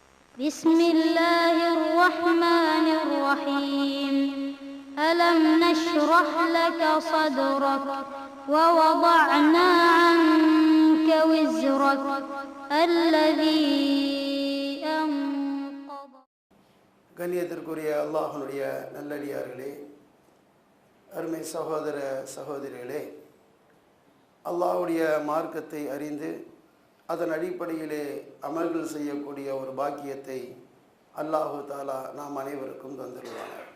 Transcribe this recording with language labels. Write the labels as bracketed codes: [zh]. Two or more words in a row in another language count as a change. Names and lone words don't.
[ar] بسم الله الرحمن الرحيم ألم نشرح لك صدرك ووضعنا عنك وزرك الذي أنقض. [ta] கண்ணியத்திற்குரிய அல்லாஹ்வுடைய நல்லடியார்களே, அருமை சகோதர சகோதரிகளே, அல்லாஹ்வுடைய மார்க்கத்தை அறிந்து அதன் அடிப்படையிலே அமல்கள் செய்யக்கூடிய ஒரு பாக்கியத்தை [ar] الله تعالى [ta] நாம் அனைவருக்கும் தந்துள்ளார்.